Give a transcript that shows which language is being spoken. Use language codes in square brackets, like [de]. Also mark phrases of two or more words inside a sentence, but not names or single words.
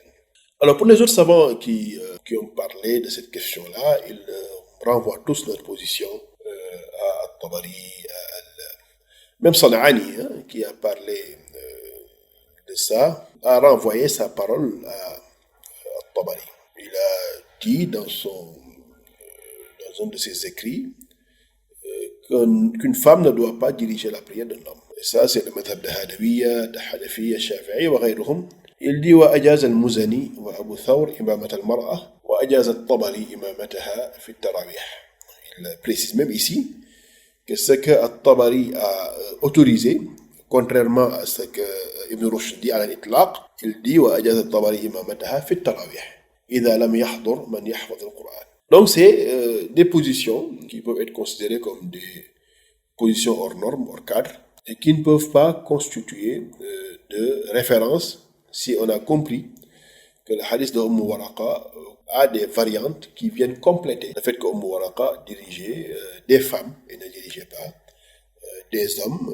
[fr] Alors, pour les autres savants qui ont parlé de cette question-là, ils renvoient tous leur position à Al-Tabari, même San'ani, qui a parlé de ça, a renvoyé sa parole à Al-Tabari. Il a dit dans un de ses écrits qu'une femme ne doit pas diriger la prière d'un homme. Et ça, c'est le madhab de Hadawiyya, de Hanafiya, Shafi'i, [ar] وغيرهم. [fr] Il dit [ar] وأجاز المزني وأبو ثور إمامة المرأة وأجاز الطبري إمامتها في التراويح. [fr] Il précise même ici que ce que al-Tabari a autorisé, contrairement à ce que Ibn Rushd dit à l'itlaq, il dit [ar] وأجاز الطبري إمامتها في التراويح إذا لم يحضر من يحفظ القرآن. [fr] Donc c'est des positions qui peuvent être considérées comme des positions hors normes, hors cadre, et qui ne peuvent pas constituer de référence si on a compris que le hadith de Waraqa a des variantes qui viennent compléter le fait que Waraqa dirigeait des femmes et ne dirigeait pas des hommes.